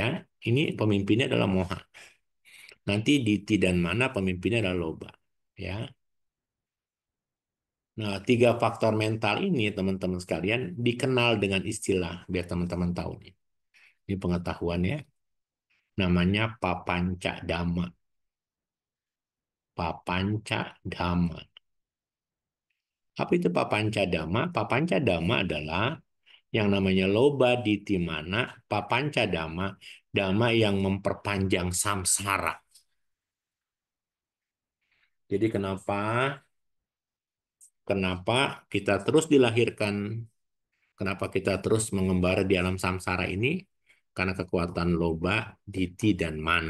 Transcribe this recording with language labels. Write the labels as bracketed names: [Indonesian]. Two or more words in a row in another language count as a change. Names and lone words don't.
[Indonesian] Ini pemimpinnya adalah moha. Nanti diti dan mana pemimpinnya adalah loba. Ya. Nah, 3 faktor mental ini teman-teman sekalian dikenal dengan istilah biar teman-teman tahu nih. Ini pengetahuan ya. Namanya [Pali] papanca dhamma. Papanca dhamma. [Indonesian] Apa itu [Pali] papanca dhamma? Papanca dhamma [Indonesian] adalah yang namanya [Pali] loba ditimana, papanca dhamma, dhamma [Indonesian] yang memperpanjang samsara. Jadi kenapa kita terus dilahirkan, kenapa kita terus mengembara di alam samsara ini? Karena kekuatan loba, diti, dan mana.